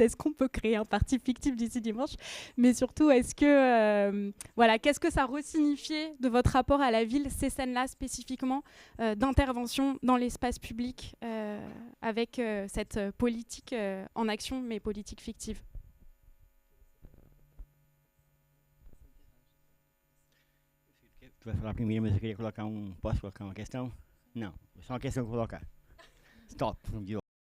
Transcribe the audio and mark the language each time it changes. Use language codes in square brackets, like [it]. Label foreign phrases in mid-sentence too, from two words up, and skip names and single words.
[fr] Est-ce qu'on peut créer un parti fictif d'ici dimanche? Mais surtout, est-ce que, voilà, qu'est-ce que ça resignifiait de votre rapport à la ville, ces scènes-là spécifiquement d'intervention dans l'espace public avec cette politique en action, mais politique fictive? [pt] Tu vai falar primeiro, mas eu queria colocar posso colocar uma questão? Não, só uma questão que eu vou colocar. Stop.